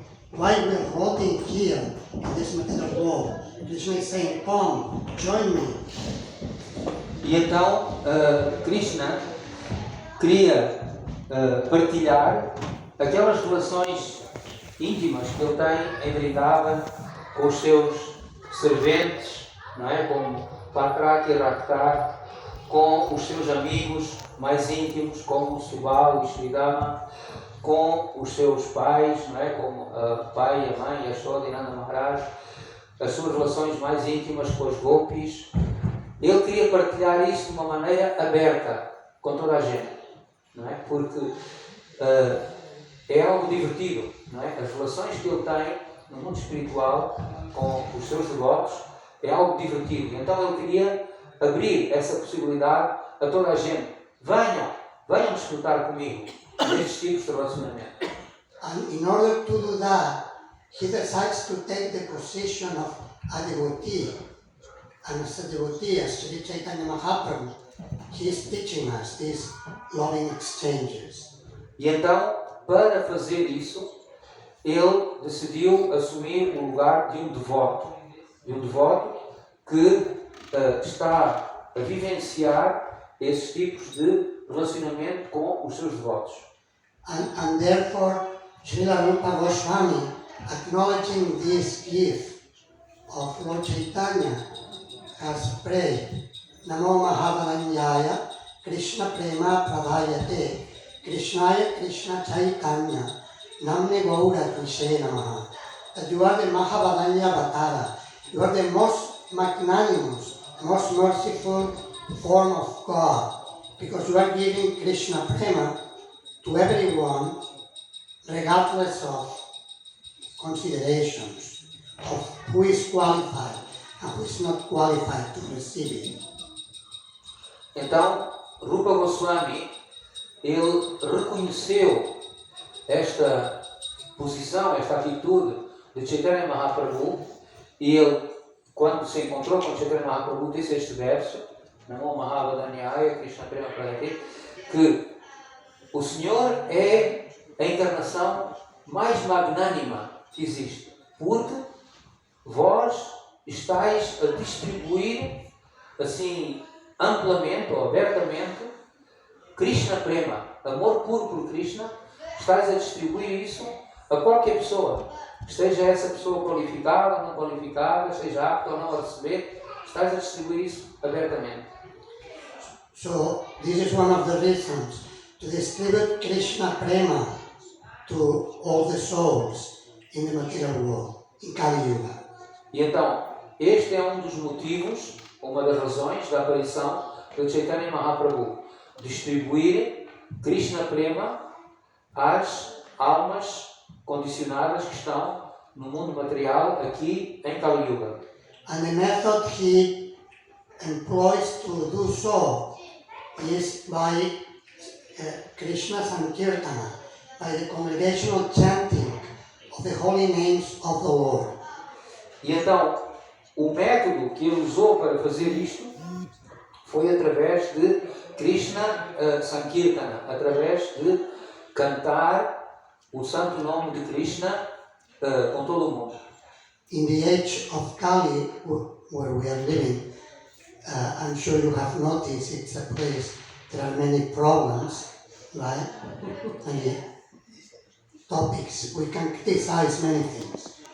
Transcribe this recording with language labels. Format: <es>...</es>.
<en>Why we are voting here in this material world. Krishna is saying, come, join me.</en> <pt>E então Krishna queria partilhar aquelas relações íntimas que ele tem em Vrindavan com os seus serventes, não é? Como Patraka e Raktaka, com os seus amigos mais íntimos, como Subal e Sridhama, com os seus pais, não é? Como o pai e a mãe, Yashoda e Nanda Maharaj, as suas relações mais íntimas com os gopis. Ele queria partilhar isso de uma maneira aberta com toda a gente, não é? Porque é algo divertido, não é? As relações que ele tem no mundo espiritual com os seus devotos é algo divertido. Então ele queria abrir essa possibilidade a toda a gente. Venham desfrutar comigo destes tipos de relacionamento.</pt> <en>And in order to do that, he decides to take the position of a devotee. And as a devotee, as Sri Chaitanya Mahaprabhu, he is teaching us these loving exchanges.</en> <pt>E então, para fazer isso, ele decidiu assumir o lugar de um devoto que está a vivenciar esses tipos de relacionamento com os seus devotos.</pt> <en>And therefore, Srila Rupa Goswami, acknowledging this gift of Lord Chaitanya, has prayed,</en> <sa>Namo Mahavalanyaya, Krishna Prema Pradayate, Krishnaya Krishna Chaitanya, Namne Gaura Krishe Namaha.</sa> <en>That you are the Mahavalanya Vatara, you are the most magnanimous, most merciful form of God, because you are giving Krishna Prema to everyone, regardless of considerations of who is qualified and who is not qualified to receive it.</en> <pt>Então, Rupa Goswami, ele reconheceu esta posição, esta atitude de Chaitanya Mahaprabhu, e ele, quando se encontrou com Chaitanya Mahaprabhu, disse este verso,</pt> <sa>Namo Mahavadanyaya, Krishna Prema Pradayate,</sa> <pt>que o Senhor é a encarnação mais magnânima que existe, porque vós estáis a distribuir assim amplamente ou abertamente Krishna Prema, amor puro por Krishna, estáis a distribuir isso a qualquer pessoa, esteja essa pessoa qualificada ou não qualificada, seja apta ou não a receber, estáis a distribuir isso abertamente.</pt> <en>So this is one of the reasons to distribute Krishna Prema to all the souls in the material world, in Kali Yuga.</en> <pt>E então, este é um dos motivos, uma das razões da aparição de Chaitanya Mahaprabhu, distribuir Krishna Prema às almas condicionadas que estão no mundo material aqui em Kali Yuga.</pt> <en>And the method he employs to do so is by Krishna Sankirtana, by the congregational chanting of the holy names of the Lord.</en> <pt>E então, o método que ele usou para fazer isto foi através de Krishna Sankirtana, através de cantar o santo nome de Krishna com todo o mundo.</pt> <en>In the age of Kali, where we are living, I'm sure you have noticed it's a place there are many problems, right? Many topics. We can criticize many things.</en>